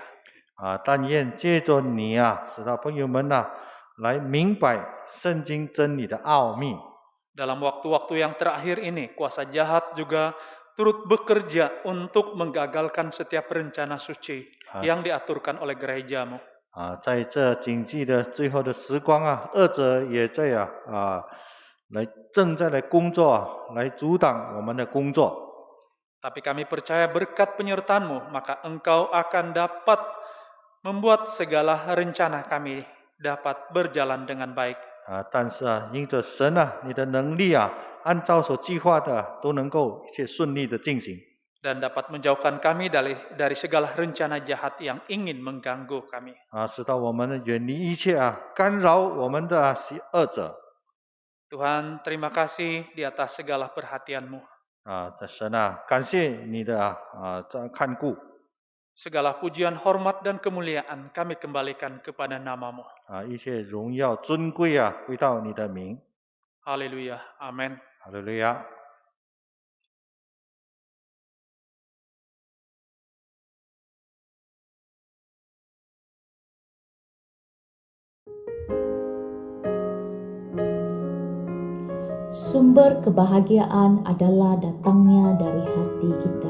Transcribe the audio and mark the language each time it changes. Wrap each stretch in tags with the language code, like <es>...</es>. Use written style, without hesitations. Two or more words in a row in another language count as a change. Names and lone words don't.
<zh>但愿借着你使到朋友们来明白圣经真理的奥秘。</zh> <id>Dalam waktu-waktu yang terakhir ini, kuasa jahat juga turut bekerja untuk menggagalkan setiap rencana suci yang diaturkan oleh gereja-Mu.</id> <zh>在这经济的最后的时光恶者也在正在来工作来阻挡我们的工作。</zh> <id>Tapi kami percaya berkat penyertaan-Mu, maka Engkau akan dapat membuat segala rencana kami dapat berjalan dengan baik.</id> <zh>但是因着神你的能力按照所计划的都能够一切顺利的进行。</zh> <id>Dan dapat menjauhkan kami dari segala rencana jahat yang ingin mengganggu kami.</id> <zh>使到我们远离一切干扰我们的邪恶者。</zh> <id>Tuhan, terima kasih di atas segala perhatian-Mu.</id> <zh>神感谢你的看顾。</zh> <id>Segala pujian, hormat, dan kemuliaan kami kembalikan kepada nama-Mu.</id> <zh>一切荣耀尊贵归到你的名。</zh> <id>Haleluya, amin.</id> <zh>哈利路亚。</zh> <id>Sumber kebahagiaan adalah datangnya dari hati kita.</id>